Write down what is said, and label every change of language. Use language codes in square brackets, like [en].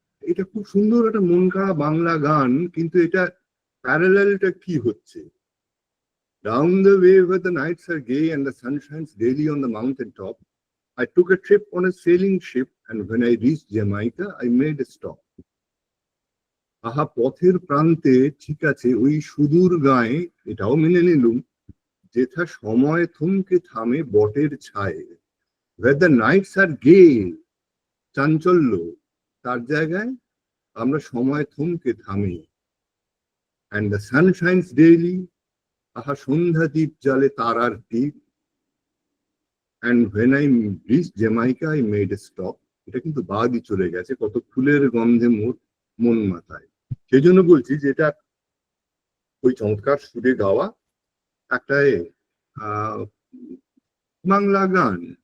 [bn] এটা খুব সুন্দর একটা মন কাড়া বাংলা গান, কিন্তু এটা প্যারালালটা কি হচ্ছে? [en] Down the way where the nights are gay and the sun shines daily on the mountain top, I took a trip on a sailing ship, and when I reached Jamaica, I made a stop. [bn] আহা পথের প্রান্তে, ঠিক আছে, ওই সুদূর গায়ে, এটাও মেনে নিলুম, যেথা সময় থমকে থামে বটের ছায়ে। [en] Where the nights are gay, [bn] চাঞ্চল্য, তার জায়গায় আমরা সময় থমকে থামি। [en] And the sun shines daily, [bn] আহা সন্ধ্যা দ্বীপ জালে তারার টিপ। [en] And when I reached Jamaica, I made a stop. [bn] এটা কিন্তু বাদই চলে গেছে, কত ফুলের গন্ধে মোর মন মাথায়। সেই জন্য বলছি যে এটা ওই চমৎকার সুরে গাওয়া একটা বাংলা গান।